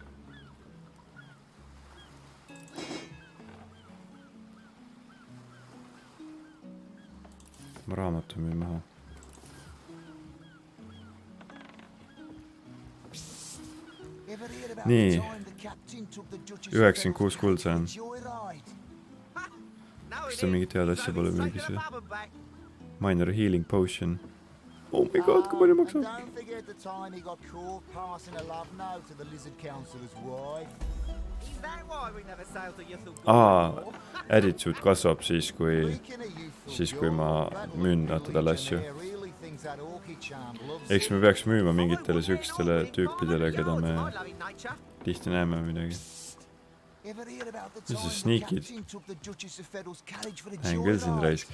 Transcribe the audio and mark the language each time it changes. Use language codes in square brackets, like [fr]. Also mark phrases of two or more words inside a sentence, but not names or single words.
[et] Ma raamatu müün maha. Nii. 96 kulda on. Kas ta mingit head asja pole müügis või? [en] Minor healing potion. Oh my god, [et] kui palju maksab? [en] Don't forget the time he got caught passing a love note to the lizard councillor's wife. Is that why we never sailed to Yuthel? [et] Attitude kasvab siis, kui ma müün talle asju. Eks me peaks müüma mingitele sükstele tüüpidele, keda me tihti näeme midagi. Mis see sneakid? Näen küll sind raisk.